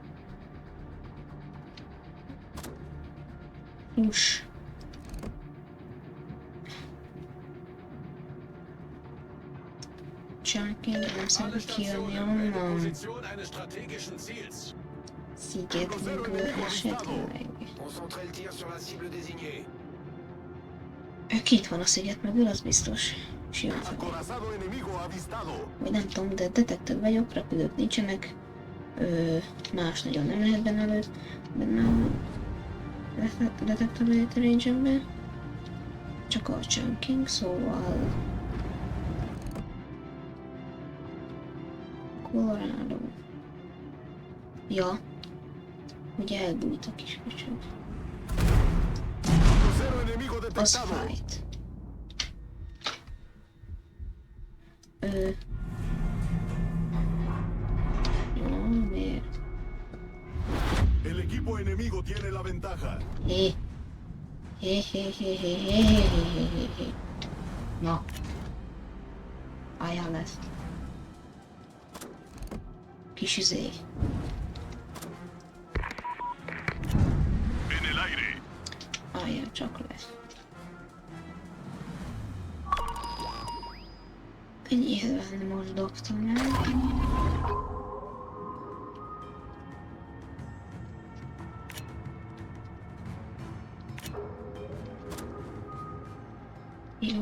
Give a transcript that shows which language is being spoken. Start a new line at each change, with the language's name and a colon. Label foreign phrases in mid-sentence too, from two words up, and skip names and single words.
Hungarian: Hús. Senki nem szeretne kijönni onnan.
German: Position eines strategischen Ziels.
Hungarian: Szigetünkből esetleg.
French: Concentrez le tir sur la cible désignée.
Hungarian: Itt van a sziget mögül, az biztos. Simán fel.
Spanish: Acorazado enemigo avistado.
Hungarian: Vagy nem tudom, de detektor vagyok, repülők nincsenek. Más nagyon nem lehet benne a detektor range-embe. Csak a chunking, szóval... Colorado. Ja. Ugye elbújt a kis köcsög.
Spanish: Crucero enemigo
Hungarian: Az
Spanish: detectado.
Hungarian: fight. Jó, miért?
Spanish: El equipo enemigo tiene la ventaja.
Hungarian: Hé. Hé. Na. Álljál lesz. Kis izé.
Spanish: En el aire.
Hungarian: Álljál csak lesz. Nyilván most dobtam el. Jó.